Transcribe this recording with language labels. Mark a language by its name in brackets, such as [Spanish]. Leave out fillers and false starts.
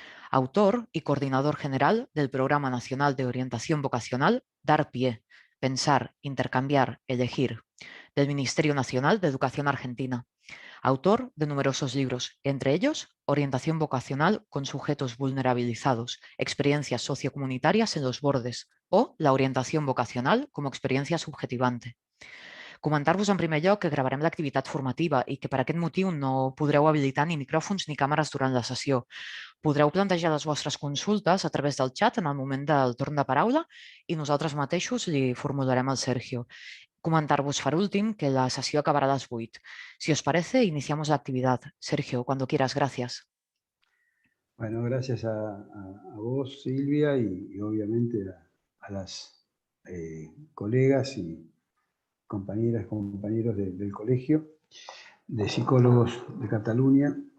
[Spanish] Autor y coordinador general del Programa Nacional de Orientación Vocacional Dar Pie, Pensar, Intercambiar, Elegir, del Ministerio Nacional de Educación Argentina. Autor de numerosos libros, entre ellos Orientación vocacional con sujetos vulnerabilizados, experiencias sociocomunitarias en los bordes o la orientación vocacional como experiencia subjetivante. [Catalan] Comentar-vos en primer lloc que gravarem l'activitat formativa i que per aquest motiu no podreu habilitar ni micròfons ni càmeres durant la sessió. Podreu plantejar les vostres consultes a través del xat en el moment del torn de paraula i nosaltres mateixos li formularem al Sergio. Comentar-vos per últim que la sessió acabarà a les 8. [Spanish] Si os parece, iniciamos la actividad. Sergio, cuando quieras, gracias. Bueno, gracias a vos, Silvia, y obviamente a las colegas y compañeras, compañeros del Colegio de Psicólogos de Cataluña.